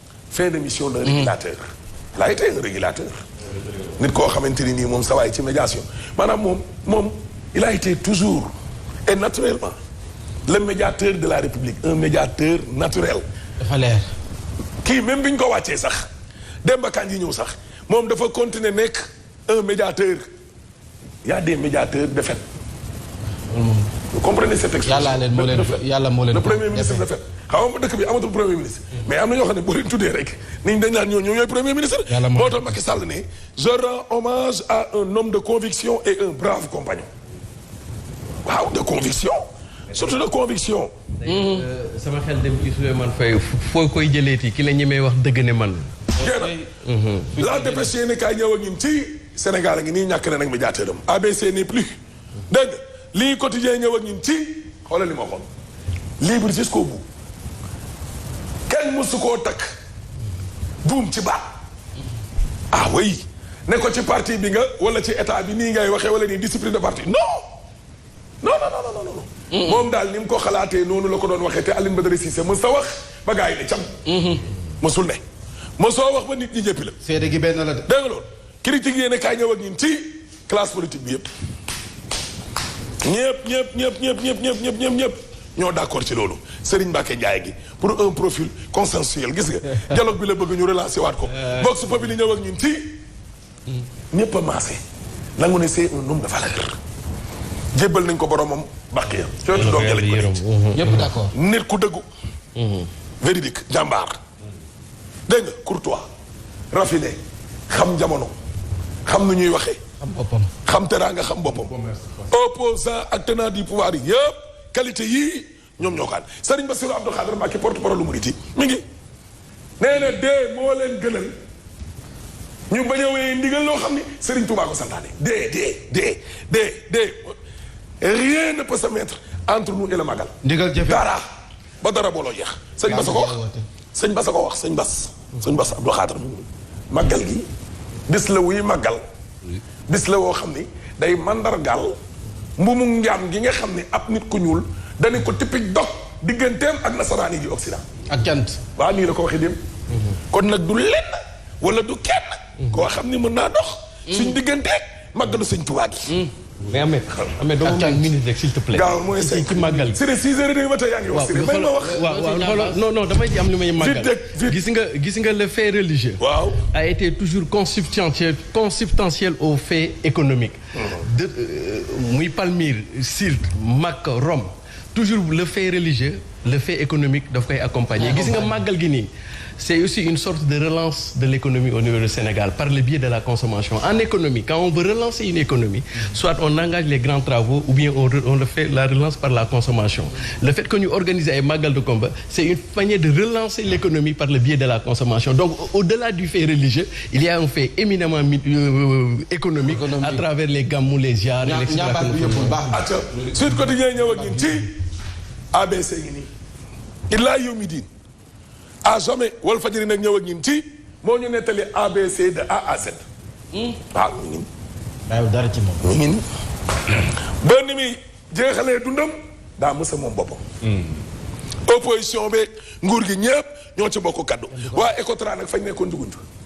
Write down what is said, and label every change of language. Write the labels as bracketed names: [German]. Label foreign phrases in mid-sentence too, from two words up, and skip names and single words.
[French] Fin de mission d'un Mhm. régulateur. Il a été un régulateur. [Wolof] Nit koo xamante ni nii moom sa waay ci médiation. Maanaam moom, moom, [French] il a été toujours et naturellement le médiateur de la République, un médiateur naturel. [Wolof] Dafa leer. Kii même bi ñu ko wàccee sax, Demba Kandji ñëw sax, moom dafa continuer nekk [French] un médiateur. y a des médiateurs de fait. Mm. Vous comprenez cette expression? [Wolof] Yàlla leen moo leen, [French] De fait. [Wolof] Yàlla moo leen Le ko [French] premier ministre [Wolof] defee. [French] de fait. [Wolof] Xam nga dëkk bi amatul [French] premier ministre. [Wolof] Mais am na ñoo xam ne boo leen tuddee rek, nit ñi dañ naan ñoo, ñoo ñooy [French] premier ministre. [Wolof] Yàlla moo Moo tax Macky Sall ne, [French] "Je rends hommage à un homme de conviction et un brave compagnon." Waaw, de conviction. Surtout de conviction. [Wolof] Euh, sama xel dem ci Souleymane Faye, foo koy jëleeti, ki la ñemee wax dëgg ne man. Jeex na. Mhm. La Dépêche yéen a kaay ñëw ak ñun ci Sénégal a ngi nii ñàkk na nag médiateur am. [French] A B C n'est plus. [Wolof] Dégg nga, lii quotidien ñëw ak ñun ci, xoolal li ma waxoon. [French] Libre jusqu'au bout. [Wolof] Kenn mësu koo takk. Buum ci baat. [French] Ah oui. [Wolof] Ne ko ci parti bi nga, wala ci état bi, nii ngay waxee, wala nii [French] discipline de parti. Non. Non, non, non, non, non, non. Mm-mm. [Wolof] Moom daal ni mu ko xalaatee noonu la ko doon waxee te Alioune Badara Cissé mës sa wax ba gars yi ne cam. Mm-hmm. Mësul ne. Mësoo wax ba nit ñi jéppi la. Seede gi benn la de. Dégg nga loolu? Critique yéen a kaay ñëw ak ñun ci [French] classe politique [Wolof] bi yëpp. Ñëpp, ñëpp, ñëpp, ñëpp, ñëpp, ñëpp, ñëpp, ñëpp, ñëpp ñoo d'accord ci loolu. Serigne Mbacké Ndiaye gi [French] pour un profil consensuel, [Wolof] gis nga. Dialogue bi la bëgg ñu relancer waat ko. Euh. Vox Populi ñëw ak ñun ci Mm. Ñépp a maase. Nangu ne [French] c'est un homme de valeur. [Wolof] Jébbal nañ ko boromam bàq ya. Cootu doom ja lañ ko denc. Mm-hmm. Ñépp d'accord. Nit ku dëggu. Mm-hmm. Véridique, jàmbaar. Dégg nga, courtois, raffiné, xam jamono, xam nu ñuy waxee. Xam boppam. Xam teraanga, xam boppam. Opposant ak [French] tenant du pouvoir [Wolof] yi yëpp, qualité yii Ñoom ñoo ko ànd. Serigne Bassirou Abdou Khadre Mbacké, porte-parole Mouride yi, mi ngi. Nee na dee moo leen gënal ñu bañ a wéyee ndigal loo xam ni Serigne Touba ko santaane. Dee, dee, dee, dee, dee. [French] Rien ne peut se mettre entre nous et le Magal. [Wolof] Ndigal jëfe. Dara. Ba dara booloo jeex. Sëñ Bass ko wax. Yaa ngi woote. Sëñ Bass a ko wax, sëñ Bass. Sëñ Bass Abdou Khadre. Màggal gi, bis la wuy màggal. Oui. Bis la woo xam ni day màndargaal mbumu njaam gi nga xam ni ab nit ku ñuul dañu ko typique dog digganteem ak nasaraan yi di Occident. Ak cant. Waaw, nii la ko waxee démb. Mhm. Kon nag du lenn wala du kenn. Mhm. Koo xam ni mën naa dox. Mhm. Suñ digganteeg Màggalu Sëñ Tuubaa gi. Hmm. Mais Ahmed, Ahmed, dama Attends. may minute rek, [French] s'il te plaît. [Wolof] Gaaw, mooy Ci, cinq ci màggal. Sëriñ, [French] six heures et demie [Wolof] ba tey yaa ngi wax, Waaw, Sëriñ. mais May ma xoolal, wax. waaw, waaw, Sëriñ xoolal. Abbas. Non, non, damay am lu may màggal. Vite rek, vite. Gis nga, gis nga [French] le fait religieux [Wolof] Waaw. [French] a été toujours consubstantiel, consubstantiel au fait économique. Mhm. De, [Wolof] euh, muy Palmyre, Sirte, Makka, Rome. [French] Toujours le fait religieux, le fait économique [Wolof] daf koy [French] accompagner. Ah, [Wolof] Gis nga [French] accompagner. [Wolof] màggal gi nii, [French] c'est aussi une sorte de relance de l'économie au niveau du Sénégal par le biais de la consommation. En économie, quand on veut relancer une économie, soit on engage les grands travaux ou bien on re-, on le fait la relance par la consommation. Le fait que ñu organiser [Wolof] ay màggal [French] de combat, c'est une manière de relancer l'économie par le biais de la consommation. Donc, au-, au-delà du fait religieux, il y a un fait éminemment mi-, euh, économique Économique. à travers les gamous, les ziar, Ña-, et cetera [Wolof] ñaambaar bi yëppul baax. Acca, Sud Quotidien ñëw ak ñun ci A B C ngi nii. [Arabic] Illaa yawmi diin. [French] À jamais, [Wolof] Walfadjri nag ñëw ak ñun ci moo ñu nettali A B C [French] de A à Z. [Wolof] Hmm. Waaw, mi ngi nii. Bàyyiwul dara ci moom. Mi ngi nii. Ba ni muy jeexalee dundam, daa mës a moom boppam. Hmm. Opposition bi, nguur gi ñëpp ñoo ci bokk kaddu. Waa Ecotra nag fañ nekkoon juguñ fa.